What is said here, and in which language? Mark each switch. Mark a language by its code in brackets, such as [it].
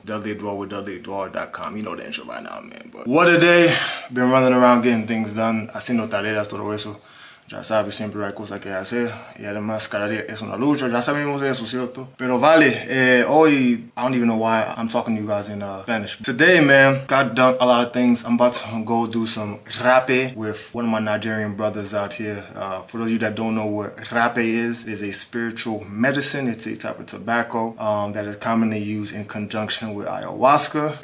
[en] Dudley Edouard with DudleyEdouard.com. You know the intro by now, man. But what a day. Been running around getting things done, [es] haciendo tareas, todo eso. Ya sabes, siempre hay cosas que hacer. Y además, cada día es una lucha. Ya sabemos eso, ¿cierto? Pero vale, hoy, [en] I don't even know why I'm talking to you guys in Spanish. Today, man, got done a lot of things. I'm about to go do some rape with one of my Nigerian brothers out here. For those of you that don't know what rape is, it is a spiritual medicine. It's a type of tobacco that is commonly used in conjunction with ayahuasca.